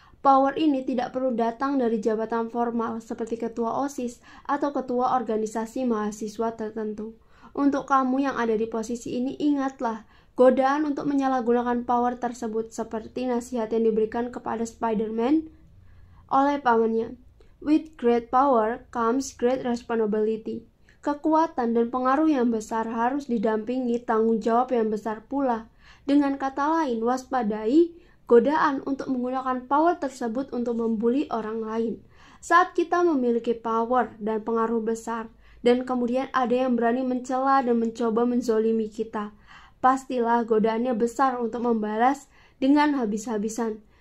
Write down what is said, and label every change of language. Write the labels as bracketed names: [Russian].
[Indonesian] Power ini tidak perlu datang dari jabatan formal seperti ketua OSIS atau ketua organisasi mahasiswa tertentu. Untuk kamu yang ada di posisi ini, ingatlah, godaan untuk menyalahgunakan power tersebut seperti nasihat yang diberikan kepada Spider-Man oleh pamannya. [English] With great power comes great responsibility. [Indonesian] Kekuatan dan pengaruh yang besar harus didampingi tanggung jawab yang besar pula. Dengan kata lain, waspadai godaan untuk menggunakan power tersebut untuk membuli orang lain. Saat kita memiliki power dan pengaruh besar, dan kemudian ada yang berani mencela dan mencoba menzolimi kita, pastilah godaannya besar untuk membalas dengan habis-habisan.